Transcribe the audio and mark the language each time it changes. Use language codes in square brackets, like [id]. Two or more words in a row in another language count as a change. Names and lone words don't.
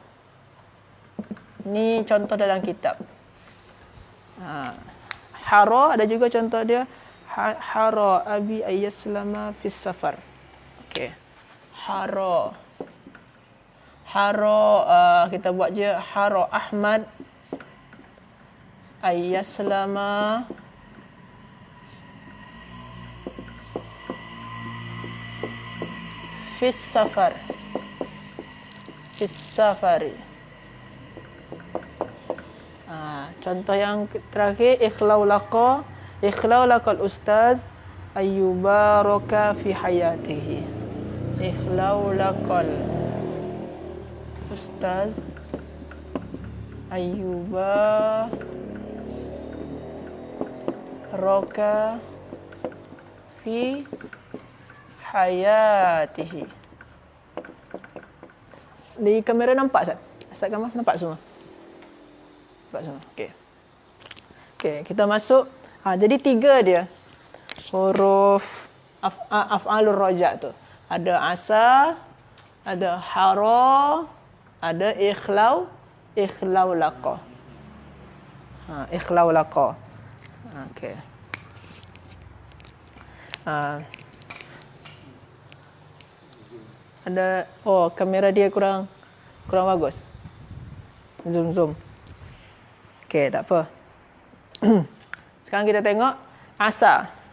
[ms] Ni contoh dalam kitab. Hara ada juga contoh dia. [ar] حرى أبي أن يسلم في السفر. [ms] Okey. Hara. Kita buat je [ar] حرى أحمد أن يسلم في السفر. في السفر. [ms] Contoh yang terakhir, [ar] اخلولق الأستاذ أن يبارك في حياته. اخلولق الأستاذ أن يبارك في حياته. [ms] Di kamera nampak Ustaz? Ustaz gambar nampak semua? Nampak semua. Okey, kita masuk. Jadi 3 dia. Huruf [ar] أفعال الرجاء' [ms] tu. Ada asa, ada hara, ada [ar] اخلولق. اخلولق. [ms] Okey. Ada kamera dia kurang bagus. Zoom. Okey, tak apa. Sekarang kita tengok asa.